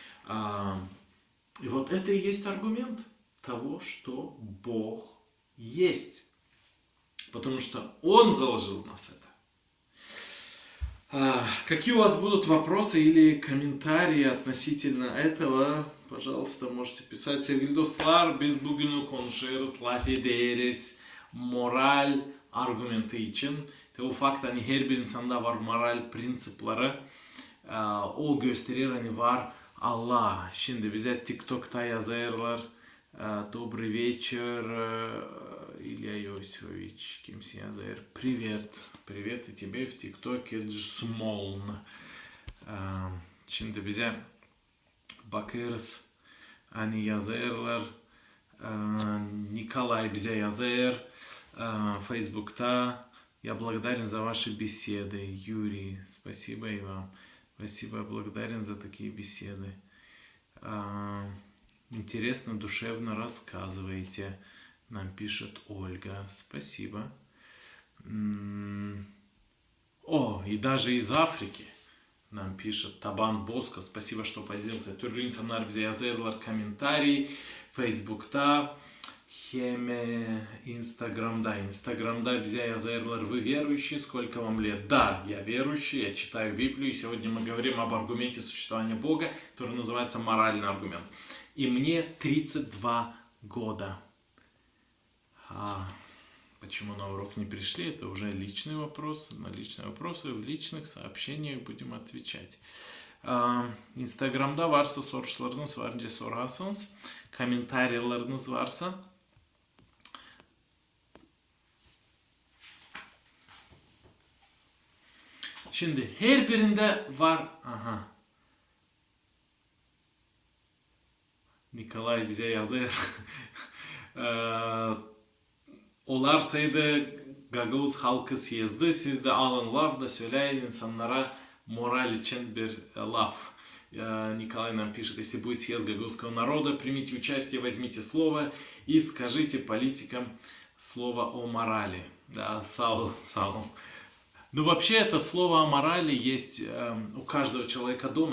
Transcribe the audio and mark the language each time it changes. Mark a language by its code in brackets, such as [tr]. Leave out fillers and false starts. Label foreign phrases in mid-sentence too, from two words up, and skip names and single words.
[ru] И вот это и есть аргумент того, что Бог есть. Потому что Он заложил в нас это. Какие у вас будут вопросы или комментарии относительно этого? Pожалуйста, можете pисать. [gag] Sevgili dostlar, biz bugün konuşuyoruz. Laf ederiz. Moral argümenti için. Ufak hani her bir insanda var moral prinsipleri. O gösterir hani var Allah. Şimdi bize TikTok'ta yazarlar. [ru] Добрый вечер, Илья Иосифович. [gag] Kimse yazar. [ru] Привет. Привет и тебе в ТикТоке Джсмолн. [gag] Şimdi bize bakıyoruz. Hani yazarlar. Николай bize yazar. Facebook'ta. [ru] Я благодарен за ваши беседы. Юрий, спасибо и вам. Спасибо, я благодарен за такие беседы. Интересно, душевно рассказываете. Нам пишет Ольга. Спасибо. О, и даже из Африки нам пишет Табан Боско. Спасибо, что поделился. [gag] Türk insanlar bize yazarlar комментарии. Facebook'ta. Хеме Инстаграмда. Инстаграмда bize yazarlar. [ru] Вы верующие? Сколько вам лет? Да, я верующий, я читаю Библию. И сегодня мы говорим об аргументе существования Бога, который называется моральный аргумент. И мне 32 года. Почему на урок не пришли? Это уже личный вопрос. На личные вопросы в личных сообщениях будем отвечать. [gag] Instagram'da varsa sorularınız var diye sorarsanız, komentarlarınız varsa şimdi her birinde var. Nikolay bize yazar. Olarsaydı Gagavuz halkı съезды, siz de alın laf da söyleyin insanlara moral için bir laf. [ru] Николай нам пишет, если будет съезд гагаузского народа, примите участие, возьмите слово и скажите политикам слово о морали. Да, Саул. Ну, вообще, это слово о морали есть у каждого человека дома.